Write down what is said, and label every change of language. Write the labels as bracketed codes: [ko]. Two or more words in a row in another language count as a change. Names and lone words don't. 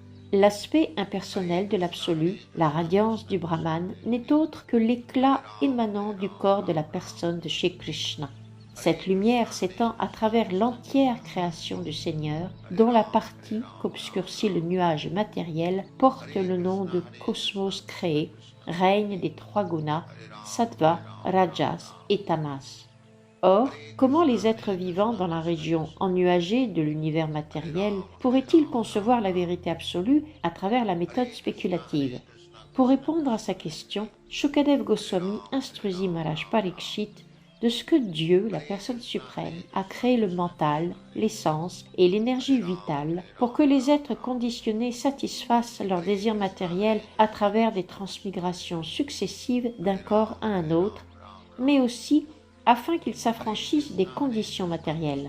[fr] L'aspect impersonnel de l'absolu, la radiance du Brahman, n'est autre que l'éclat émanant du corps de la personne de Shri Krishna. Cette lumière s'étend à travers l'entière création du Seigneur, dont la partie qu'obscurcit le nuage matériel porte le nom de cosmos créé, règne des trois gunas, sattva, rajas et tamas. Or, comment les êtres vivants dans la région ennuagée de l'univers matériel pourraient-ils concevoir la vérité absolue à travers la méthode spéculative? Pour répondre à sa question, Shukadev Goswami instruisit Maharaj Parikshit de ce que Dieu, la personne suprême, a créé le mental, l'essence et l'énergie vitale pour que les êtres conditionnés satisfassent leurs désirs matériels à travers des transmigrations successives d'un corps à un autre, mais aussi afin qu'ils s'affranchissent des conditions matérielles.